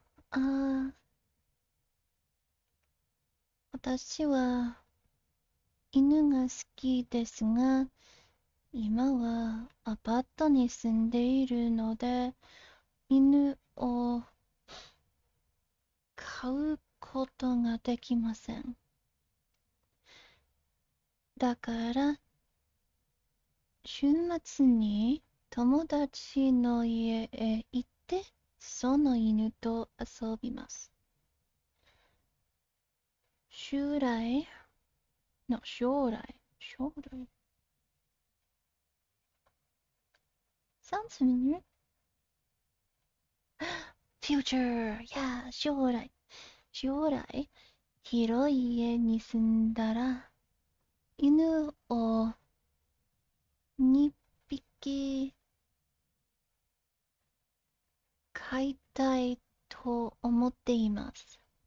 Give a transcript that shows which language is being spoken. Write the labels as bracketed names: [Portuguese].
[Japanese] あ私は犬が好きですが、今はアパートに住んでいるので、犬を飼うことができません。だから、週末に友達の家へ行って、その犬と遊びます。将来 [English] No, 将来 Sounds familiar. Future. [Japanese] Yeah, 将来、広い家に住んだら、犬を2匹飼いたいと思っています。